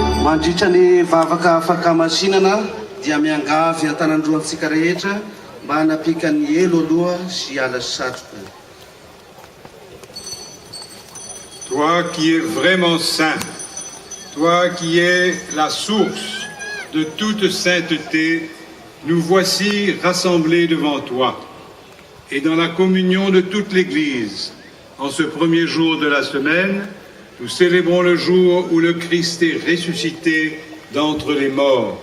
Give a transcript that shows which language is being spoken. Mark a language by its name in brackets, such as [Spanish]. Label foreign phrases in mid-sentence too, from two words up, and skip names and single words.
[Malagasy] mandritra ny vavaka fakamasinana dia miangavy antanandroantsika rehetra mba hanapika ny elo aloha sy ala satroka. [French] Toi qui es vraiment saint, toi qui es la source de toute sainteté, nous voici rassemblés devant toi. Et dans la communion de toute l'Église, en ce premier jour de la semaine, nous célébrons le jour où le Christ est ressuscité d'entre les morts.